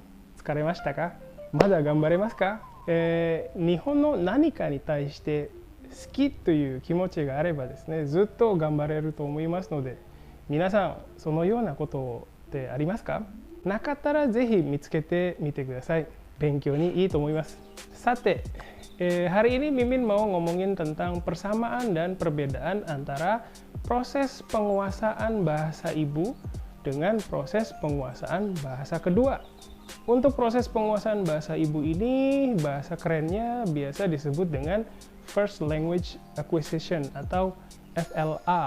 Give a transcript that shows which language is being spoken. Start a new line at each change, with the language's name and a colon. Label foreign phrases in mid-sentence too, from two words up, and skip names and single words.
Japanese: 疲れましたか？まだ頑張れますか? 日本の何かに対して好きという気持ちがあればですね、ずっと頑張れると思いますので、皆さんそのようなことってありますか？なかったらぜひ見つけてみてください。勉強にいいと思います。
Indonesian: さて、hari ini Mimin mau ngomongin tentang persamaan dan perbedaan antara proses penguasaan bahasa ibu dengan proses penguasaan bahasa kedua. Untuk proses penguasaan bahasa ibu ini, bahasa kerennya biasa disebut dengan
English: First Language Acquisition
Indonesian: atau FLA.